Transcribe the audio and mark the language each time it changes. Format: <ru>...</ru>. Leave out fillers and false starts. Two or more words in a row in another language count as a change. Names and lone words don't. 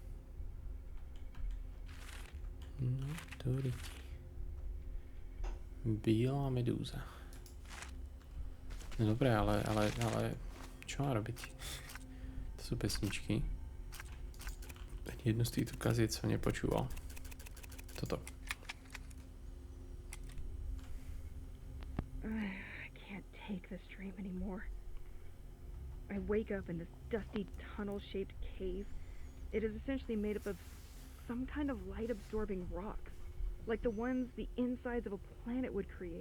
<sk>No, to rytí.</sk> <cs>Bílá medúza.</cs> <sk>No dobré, ale čo má robiť? To sú pesničky. Ani jednu z týchto kaziet som nepočúval. Toto.</sk> <en>I can't take this dream anymore. I wake up in this dusty tunnel-shaped cave. It is essentially made up of some kind of light-absorbing rocks, like the ones the insides of a planet would create.</en>